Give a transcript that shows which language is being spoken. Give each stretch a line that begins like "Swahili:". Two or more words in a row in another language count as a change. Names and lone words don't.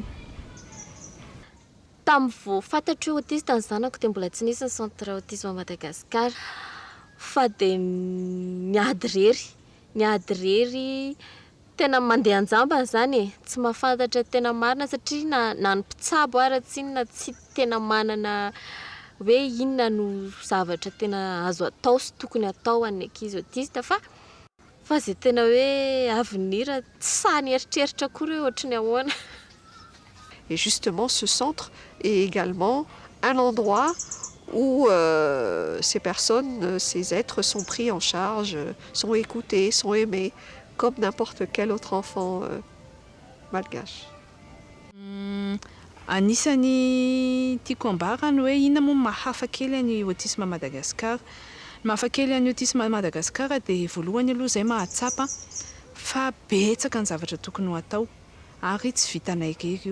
Malagasy: Tamin'ny vao fantatro hoe autiste ny zanako dia mbola tsy nisy ny
French: centre autisme
Malagasy: Madagasikara, fa dia niady rery tena mandeha anjamba zany e, tsy mahafantatra tena marina satria na ny mpitsabo ara tsy inona tsy tena manana hoe inona no zavatra tena azo atao sy tokony atao an'ny ankizy autiste fa zay tena hoe avenir tsy sahany eritreritra akory hoe ohatry ny ahoana.
French: Et justement, ce centre est également un endroit où ces personnes, ces êtres sont pris en charge, sont écoutés, sont aimés, comme n'importe quel autre enfant malgache.
Malagasy: Anisany tiako ambarany hoe inona moa mahafa kely any
French: autisme à Madagascar.
Malagasy: Mahafa kely any
French: autisme à Madagascar
Malagasy: dia voalohany aloha izay mahatsapa fa betsaka ny zavatra tokony ho atao ary tsy vitanay irery io.